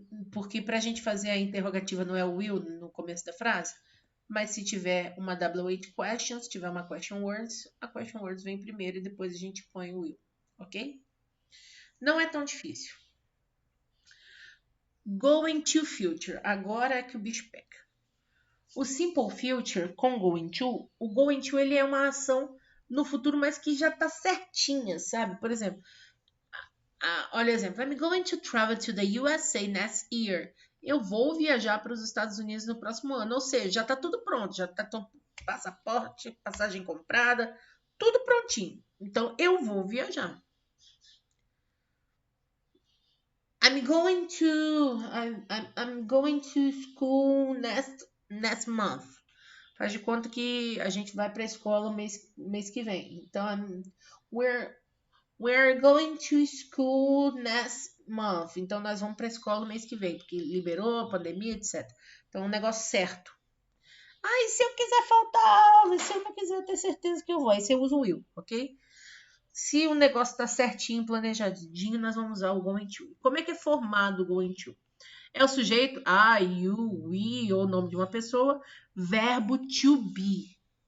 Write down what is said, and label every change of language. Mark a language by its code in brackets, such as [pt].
[pt] Porque para a gente fazer a interrogativa não é o will no começo da frase, mas se tiver uma WH question, se tiver uma question words, a question words vem primeiro e depois a gente põe o will, ok? Não é tão difícil. Going to future, agora é que o bicho pega. O simple future com going to, o going to ele é uma ação no futuro, mas que já tá certinha, sabe? Por exemplo, olha o exemplo. [en] I'm going to travel to the USA next year. [pt] Eu vou viajar para os Estados Unidos no próximo ano. Ou seja, já está tudo pronto. Já está passaporte, passagem comprada, tudo prontinho. Então, eu vou viajar. [en] I'm going to school next month. [pt] Faz de conta que a gente vai para a escola mês que vem. Então, [en] we're going to school next month. [pt] Então, nós vamos para a escola mês que vem, porque liberou, pandemia, etc. Então, é um negócio certo. E se eu quiser faltar aula, se eu não quiser ter certeza que eu vou, aí você usa o will, ok? Se o negócio está certinho, planejadinho, nós vamos usar o going to. Como é que é formado o going to? É o sujeito, I, you, we, ou o nome de uma pessoa, verbo to be.